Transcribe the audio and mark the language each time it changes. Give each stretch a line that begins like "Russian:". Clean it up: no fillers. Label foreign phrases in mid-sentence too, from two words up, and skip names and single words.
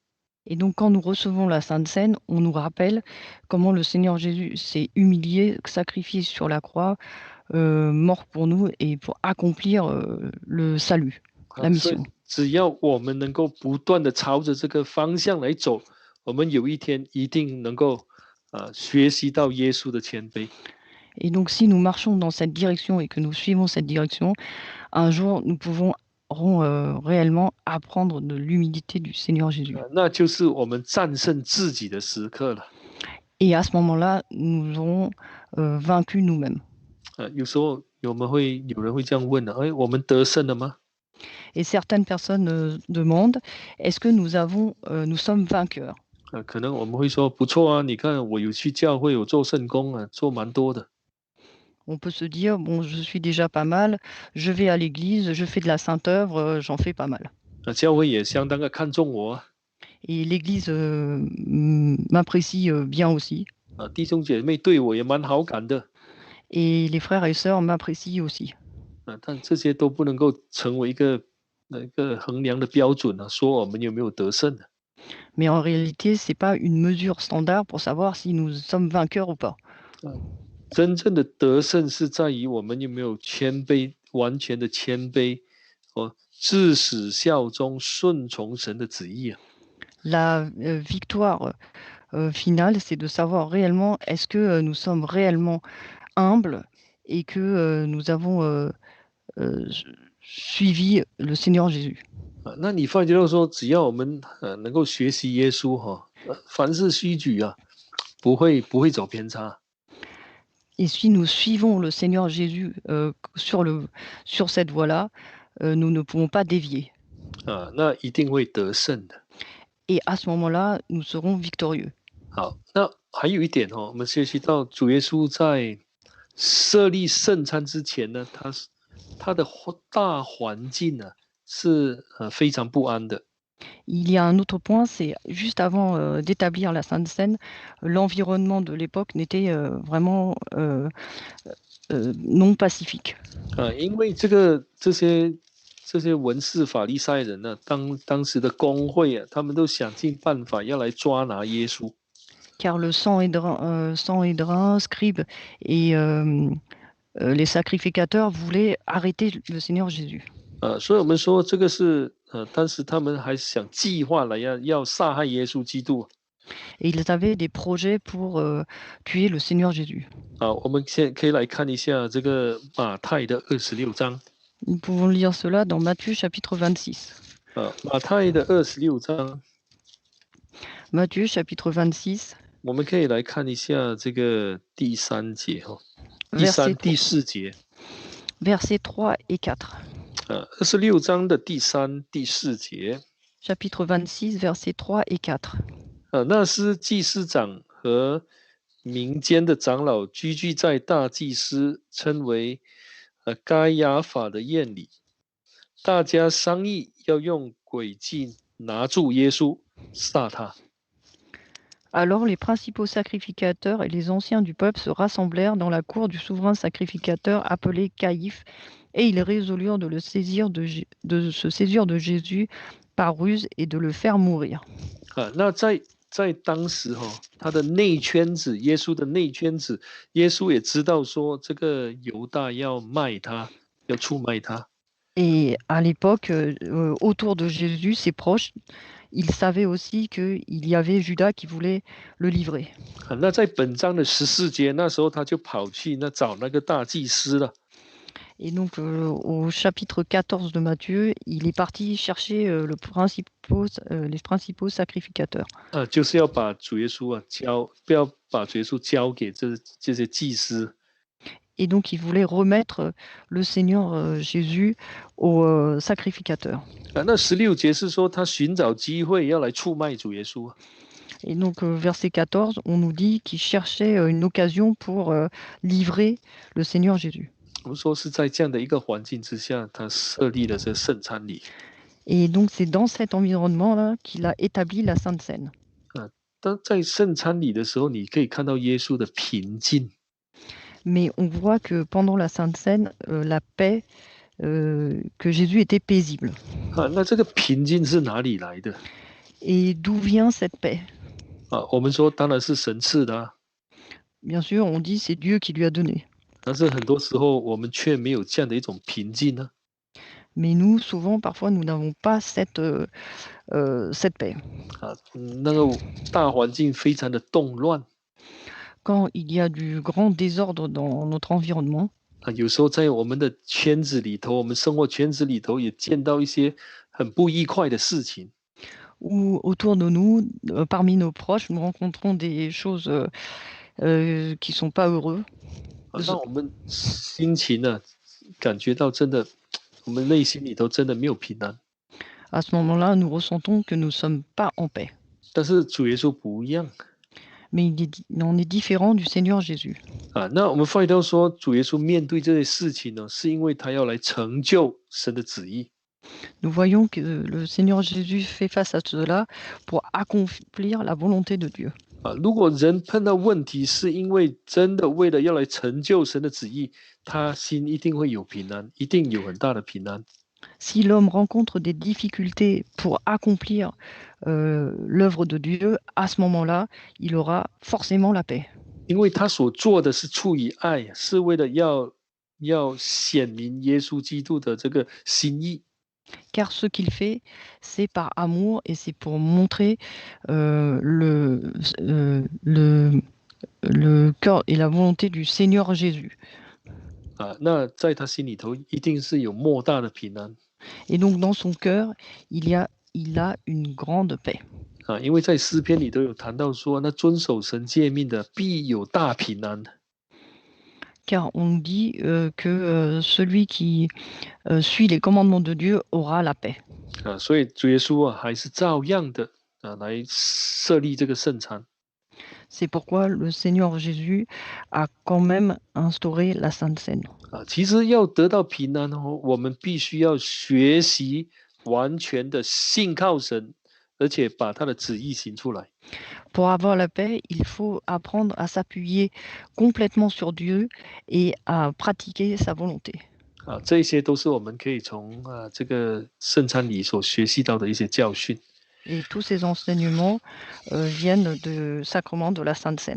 French: Et donc quand nous recevons la Sainte Seine, on nous rappelle comment le Seigneur Jésus s'est humilié, sacrifié sur la croix, mort pour nous et pour accomplir le salut, la mission.
Chinese: 只要我们能够不断的朝着这个方向来走，我们有一天一定能够学习到耶稣的谦卑。
French: Et donc si nous marchons dans cette direction et que nous suivons cette direction, un jour nous pourrons réellement apprendre de l'humilité du Seigneur Jésus.
Chinese: 那就是我们战胜自己的时刻了。
French: Et à ce moment-là, nous aurons vaincu nous-mêmes.
Chinese: 有时候有人会这样问我们得胜了吗？
French: Et certaines personnes demandent, est-ce que nous sommes vainqueurs?
Chinese: 可能我们会说不错啊，你看我有去教会，有做圣工做蛮多的。
French: On peut se dire, bon, je suis déjà pas mal, je vais à l'église, je fais de la sainte œuvre, j'en fais pas mal.
Chinese: 教会也相当的看重我啊。
French: Et l'église m'apprécie bien aussi.
Chinese: 弟兄姐妹对我也蛮好感的。
French: Et les frères et sœurs m'apprécient aussi.
Chinese: 但这些都不能够成为一个衡量的标准啊，说我们有没有得胜的。
French: Mais en réalité, c'est pas une mesure standard pour savoir si nous sommes vainqueurs ou pas.
Chinese: 真正的得胜是在于我们有没有谦卑，完全的谦卑，至死效忠，顺从神的旨意啊。
French: La victoire finale, c'est de savoir réellement est-ce que nous sommes réellement humbles et que nous avons suivi le Seigneur Jésus.
Chinese: 那你发觉到说，只要我们能够学习耶稣凡事虚举啊，不会走偏差。
French: Et si nous suivons le Seigneur Jésus sur cette voie-là, nous ne pouvons pas dévier.
Chinese: 那一定会得胜的。
French: Et à ce moment-là, nous serons victorieux.
Chinese: 好，那还有一点我们学习到主耶稣在设立圣餐之前呢，他的大环境呢是非常不安的。
French: Il y a un autre point, c'est juste avant d'établir la Sainte Seine, l'environnement de l'époque n'était vraiment non pacifique.
Chinese: 因为这些文士法利赛人呢，当时的公会他们都想尽办法要来抓拿耶稣。
French: car le sang et drain, scribes et les sacrificateurs voulaient arrêter le Seigneur Jésus.
Chinese: 所以我们说这个是当时他们还想计划来要杀害耶稣基督。
French: Et ils avaient des projets pour tuer le Seigneur Jésus.
Chinese: 我们先可以来看一下这个马太的26章。
French: Nous pouvons lire cela dans Matthieu chapitre 26.
Chinese: 马太的26章，
French: Matthieu chapitre 26,
Chinese: 我们可以来看一下这个第3节
French: verset
Chinese: 第4节。
French: versets 3 et 4.
Chinese: 26 章的第3、第4节。
French: Chapitre 26, versets 3 et 4.
Chinese: 那时祭司长和民间的长老聚在大祭司称为该亚法的宴里，大家商议要用诡计拿住耶稣，杀他。
French: Alors les principaux sacrificateurs et les anciens du peuple se rassemblèrent dans la cour du souverain sacrificateur appelé Caïphe, et ils résolurent de se saisir de Jésus par ruse et de le faire mourir.
Chinese: 那在当时他的内圈子，耶稣的内圈子，耶稣也知道说这个犹大要卖他，要出卖他。
French: Et à l'époque, autour de Jésus, ses proches, ils savaient aussi qu'il y avait Judas qui voulait le livrer.
Chinese: 那在本章的14节，那时候他就跑去找那个大祭司了。
French: Et donc, au chapitre 14 de Matthieu, il est parti chercher les principaux sacrificateurs.
Chinese: 就是要把主耶稣不要把主耶稣交给这些祭司。
French: Et donc, il voulait remettre le Seigneur Jésus aux sacrificateurs.
Chinese: 那16节是说他寻找机会要来出卖主耶稣。
French: Et donc, verset 14, on nous dit qu'il cherchait une occasion pour livrer le Seigneur Jésus.
Chinese: 我们说是在这样的一个环境之下，他设立了这圣餐礼。
French: Et donc, c'est dans cet environnement-là qu'il a établi la Sainte Seine.
Chinese: 当在圣餐礼的时候，你可以看到耶稣的平静。
French: Mais on voit que pendant la Sainte Seine, la paix, que Jésus était paisible.
Chinese: 那这个平静是哪里来的？
French: Et d'où vient cette paix?
Chinese: 我们说当然是神赐的。
French: Bien sûr, on dit c'est Dieu qui lui a donné.
Chinese: 但是很多时候我们却没有这样的一种平静呢。
French: Mais nous, souvent, parfois, nous n'avons pas cette paix.
Chinese: 那个大环境非常的动乱。
French: Quand il y a du grand désordre dans notre environnement,
Chinese: 有时候在我们的圈子里头，我们生活圈子里头也见到一些很不愉快的事情。
French: ou autour de nous, parmi nos proches, nous rencontrons des choses qui sont pas heureux.
Chinese: 让我们心情呢，感觉到真的，我们内心里头真的没有平安。
French: À ce moment-là, nous ressentons que nous ne sommes pas en paix.
Chinese: 但是主耶稣不一样。
French: Mais il en est différent du Seigneur Jésus.
Chinese: 那我们发现到说，主耶稣面对这些事情呢，是因为他要来成就神的旨意。
French: Nous voyons que le Seigneur Jésus fait face à cela pour accomplir la volonté de Dieu.
Chinese: 如果人碰到问题，是因为真的为了要来成就神的旨意，他心一定会有平安，一定有很大的平安。
French: Si l'homme rencontre des difficultés pour accomplir l'œuvre de Dieu, à ce moment-là, il aura forcément la paix.
Chinese: 因为他所做的是出于爱，是为了要显明耶稣基督的这个心意。
French: Car ce qu'il fait, c'est par amour et c'est pour montrer le cœur et la volonté du Seigneur Jésus.
Chinese: 那在他心里头一定是有莫大的平安。
French: Et donc dans son cœur, il a une grande paix.
Chinese: 因为在诗篇里头有谈到说，那遵守神诫命的必有大平安。
French: Car on nous dit que celui qui suit les commandements de Dieu aura la paix.
Chinese: 所以主耶稣还是照样的来设立这个圣餐。
French: C'est pourquoi le Seigneur Jésus a quand même instauré la Sainte Seine.
Chinese: 其实要得到平安我们必须要学习完全的信靠神，而且把他的旨意行出来。
French: Pour avoir la paix, il faut apprendre à s'appuyer complètement sur Dieu et à pratiquer sa volonté.
Chinese: 这些都是我们可以从这个圣餐礼所学习到的一些教训。
French: Et tous ces enseignements viennent du sacrement de la Sainte Seine.